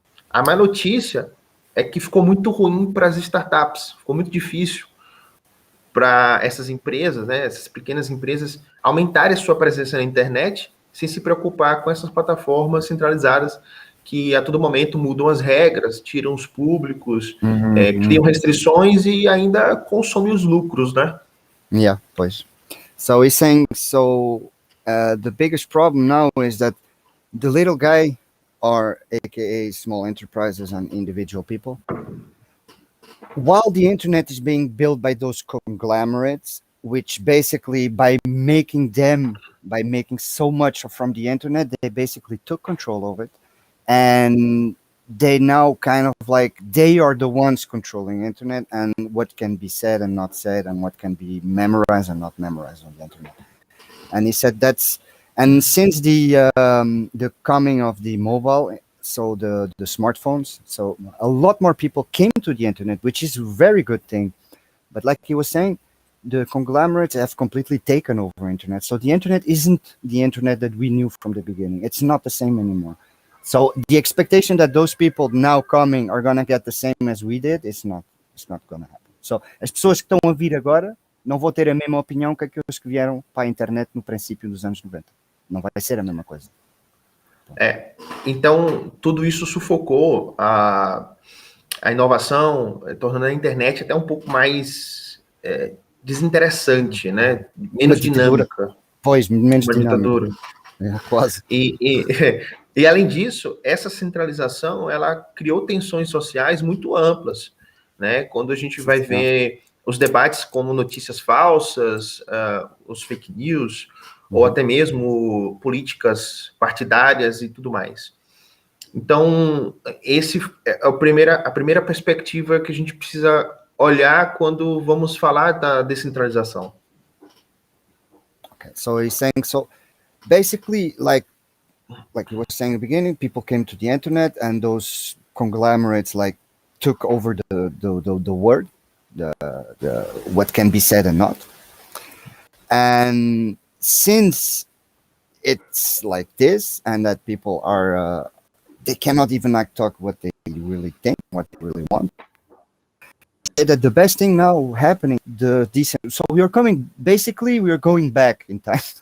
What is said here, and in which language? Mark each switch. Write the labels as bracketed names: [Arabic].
[Portuguese] A má notícia é que ficou muito ruim para as startups, ficou muito difícil para essas empresas, né, essas pequenas empresas, aumentarem a sua presença na internet sem se preocupar com essas plataformas centralizadas que a todo momento mudam as regras, tiram os públicos, criam restrições e ainda consomem os lucros, né? [English] Yeah, [Portuguese] pois. [English] So he's saying, the biggest problem now is that the little guy, or aka small enterprises and individual people, while the internet is being built by those conglomerates, which basically by making so much from the internet, they basically took control of it, and they now kind of like they are the ones controlling internet and what can be said and not said and what can be memorized and not memorized on the internet. And he said and since the coming of the mobile, so the smartphones, so a lot more people came to the internet, which is a very good thing. But like he was saying, the conglomerates have completely taken over internet. So the internet isn't the internet that we knew from the beginning. It's not the same anymore. So the expectation that those people now coming are gonna get the same as we did, it's not gonna happen. [Portuguese] So as pessoas que estão a vir agora não vão ter a mesma opinião que aqueles que vieram para a internet no princípio dos anos 90. Não vai ser a mesma coisa. Então, tudo isso sufocou a inovação, tornando a internet até um pouco mais desinteressante, né? Menos dinâmica. Pois, menos dinâmica. Quase. E além disso, essa centralização, ela criou tensões sociais muito amplas, né? Quando a gente vai ver os debates como notícias falsas, os fake news, ou até mesmo políticas partidárias e tudo mais. Então, esse é a primeira perspectiva que a gente precisa olhar quando vamos falar da descentralização. [English] Okay, so he's saying, basically, like you were saying at the beginning, people came to the internet and those conglomerates like took over the word, the what can be said and not. And since it's like this, and that people are they cannot even like talk what they really think, what they really want, that the best thing now happening, so we are going back in time.